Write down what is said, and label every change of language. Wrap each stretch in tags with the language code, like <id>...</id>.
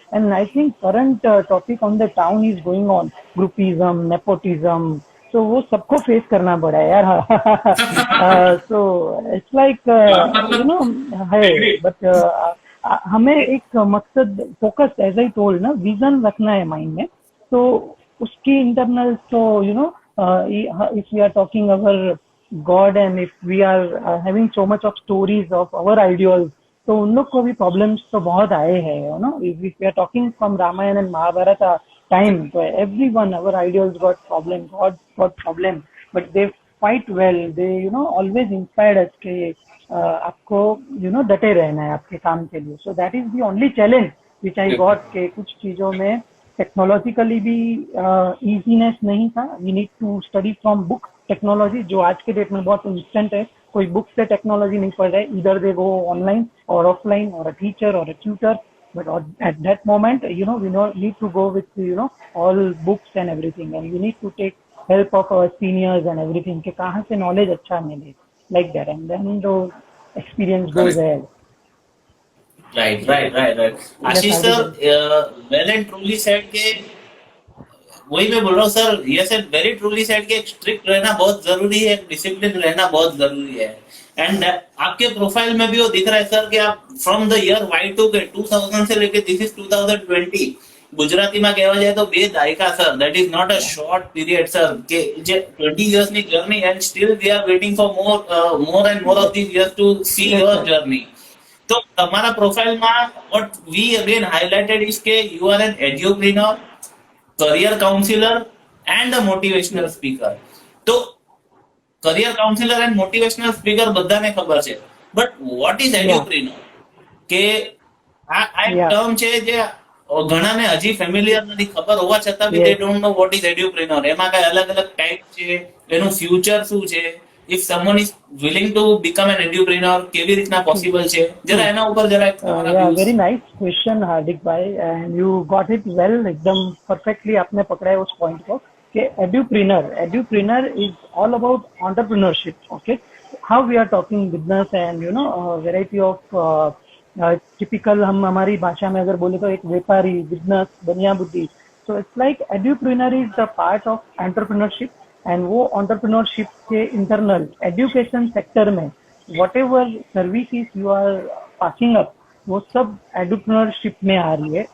<en>And I think current topic on the town is going on groupism, nepotism.</en> <hi>तो वो सबको face करना पड़ा है यार.</hi> <en>So it's like है.</en> <hi>बट हमें एक मकसद, फोकस,</hi> <en>as I told ना,</en> <hi>विजन रखना है माइंड में. तो उसकी इंटरनल, तो</hi> <en>if we are talking our God and if we are having so much of stories of our ideals,</en> <hi>तो उन लोग को भी problems तो बहुत आए हैं.</hi> <en>If we are talking from Ramayana and Mahabharata time, so everyone, our ideals got problem, God got problem, but they fight well. They always inspired us</en> <hi>कि आपको डटे रहना है आपके काम के लिए.</hi> <en>So that is the only challenge which I got</en> <hi>कि कुछ चीजों में टेक्नोलॉजिकली भी इजीनेस नहीं था.</hi> <en>we need to study from book technology,</en> <hi>जो आज के डेट में बहुत इंस्टेंट है. कोई बुक से टेक्नोलॉजी नहीं पढ़ रहा है, इधर दे गो ऑनलाइन और ऑफलाइन और अ टीचर और अ tutor.</hi> <en>but at that moment we need to go with all books and everything, and we need to take help of our seniors and everything</en> <hi>कि कहाँ से नॉलेज अच्छा मिले,</hi> <en>Like that. And then the experience goes ahead. Right.</en> <hi>Ashish sir</hi> <en>well and truly said</en> <hi>के, वही मैं बोल रहा हूँ सर, ये</hi> <en>said very truly said</en> <hi>के स्ट्रिक्ट रहना बहुत जरूरी है, डिसिप्लिन रहना बहुत जरूरी है. एंड आपके प्रोफाइल में भी वो दिख रहा है सर कि आप फ्रॉम द ईयर Y2K 2000 से लेके</hi> <en>this is 2020,</en> <gu>ગુજરાતીમાં કહેવા જાય તો 2 દાયકા sir,</gu> <en>that is not a short period sir, કે જે 20 years ની journey and still we are waiting for more and more of these years to see your journey.</en> <gu>તો તમારા પ્રોફાઇલમાં</gu> <en>what we again highlighted is કે you are an edupreneur, career counselor and a motivational speaker. તો career counselor and motivational speaker</en> <gu>બધાને ખબર છે,</gu> <en>but what is edupreneur?</en> <gu>કે આ term છે જે ઘણાને હજી ફેમિલિયર નથી, ખબર હોવા છતાં બી</gu> <en>they don't know what is edupreneur.</en> <gu>એમાં કઈ અલગ અલગ ટાઈપ છે, એનું ફ્યુચર શું છે,</gu> <en>if someone is willing to become an entrepreneur,</en> <gu>કેવી રીતના પોસિબલ છે, જરા એના ઉપર જરા</gu> <en>very nice question Hardik भाई, and you got it well, एकदम perfectly</en> <hi>आपने पकड़ा है उस पॉइंट को कि</hi> <en>edupreneur is all about entrepreneurship. Okay, how we are talking business</en> <hi>and variety of typical, हम हमारी भाषा में अगर बोले तो एक व्यापारी, बिजनेस, बनिया बुद्धि.</hi> <en>So it's like edupreneur is the part of entrepreneurship.</en> <hi>And वो एंटरप्रेन्योरशिप के इंटरनल एजुकेशन सेक्टर में</hi> <en>whatever services you are passing up,</en> <hi>वो सब एड्यूप्रेन्योरशिप में आ रही है.</hi>